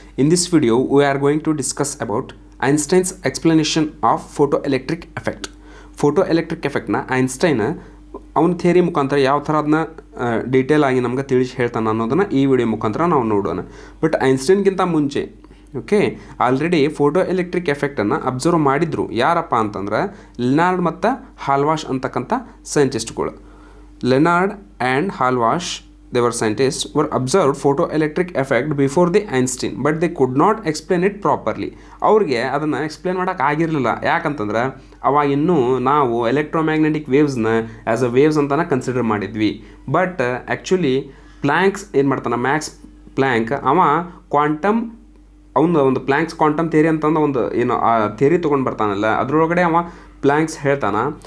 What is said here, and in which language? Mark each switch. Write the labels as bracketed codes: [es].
[en] In this video, we are going to discuss about Einstein's explanation of photoelectric effect. Photoelectric effect [kn] na Einstein ಅವನ theory ಮುಖಾಂತರ ಯಾವ ಥರ ಅದನ್ನ detail ಆಗಿ ನಮ್ಗೆ ತಿಳಿಸಿ ಹೇಳ್ತಾನೆ ಅನ್ನೋದನ್ನು ಈ ವಿಡಿಯೋ ಮುಖಾಂತರ ನಾವು ನೋಡೋಣ. ಬಟ್ ಐನ್ಸ್ಟೈನ್ಗಿಂತ ಮುಂಚೆ okay already photo electric ಎಫೆಕ್ಟನ್ನು observe ಮಾಡಿದ್ರು. ಯಾರಪ್ಪ ಅಂತಂದ್ರೆ ಲೆನಾರ್ಡ್ ಮತ್ತು ಹಾಲ್ವಾಷ್ ಅಂತಕ್ಕಂಥ ಸೈಂಟಿಸ್ಟ್ಗಳು. [en] Lenard and Hallwachs they were scientists were observed photoelectric effect before the Einstein but they could not explain it properly. [kn] ಅವ್ರಿಗೆ ಅದನ್ನು ಎಕ್ಸ್ಪ್ಲೇನ್ ಮಾಡೋಕೆ ಆಗಿರಲಿಲ್ಲ. ಯಾಕಂತಂದ್ರೆ ಅವಾಗ ಇನ್ನೂ ನಾವು ಎಲೆಕ್ಟ್ರೋಮ್ಯಾಗ್ನೆಟಿಕ್ ವೇವ್ಸ್ನ [en] as a waves [kn] ಅಂತಲೇ ಕನ್ಸಿಡರ್ ಮಾಡಿದ್ವಿ. ಬಟ್ ಆ್ಯಕ್ಚುಲಿ ಪ್ಲ್ಯಾಂಕ್ಸ್ ಏನು ಮಾಡ್ತಾನೆ, ಮ್ಯಾಕ್ಸ್ ಪ್ಲ್ಯಾಂಕ್ ಅವ ಕ್ವಾಂಟಮ್ ಒಂದು ಪ್ಲ್ಯಾಂಕ್ಸ್ ಕ್ವಾಂಟಮ್ ಥಿಯರಿ ಅಂತಂದು ಒಂದು ಏನು ಆ ಥಿಯರಿ ತೊಗೊಂಡು ಬರ್ತಾನಲ್ಲ, ಅದರೊಳಗಡೆ ಅವ ಪ್ಲ್ಯಾಂಕ್ಸ್ ಹೇಳ್ತಾನೆ.